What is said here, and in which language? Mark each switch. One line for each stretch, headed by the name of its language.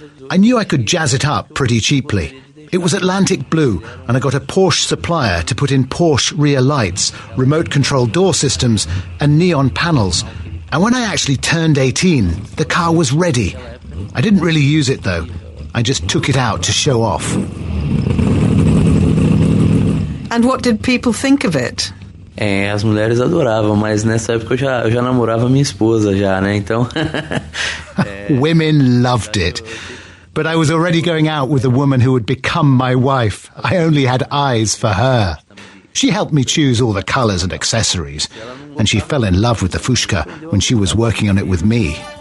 English: I knew I could jazz it up pretty cheaply. It was Atlantic blue, and I got a Porsche supplier to put in Porsche rear lights, remote control door systems and neon panels. And when I actually turned 18, the car was ready. I didn't really use it though. I just took it out to show off. And what did people think of it?
Portuguese: As mulheres adoravam, mas nessa época eu já namorava minha esposa já, né?
English: Então Women loved it. But I was already going out with a woman who would become my wife. I only had eyes for her. She helped me choose all the colours and accessories, and she fell in love with the Fusca when she was working on it with me.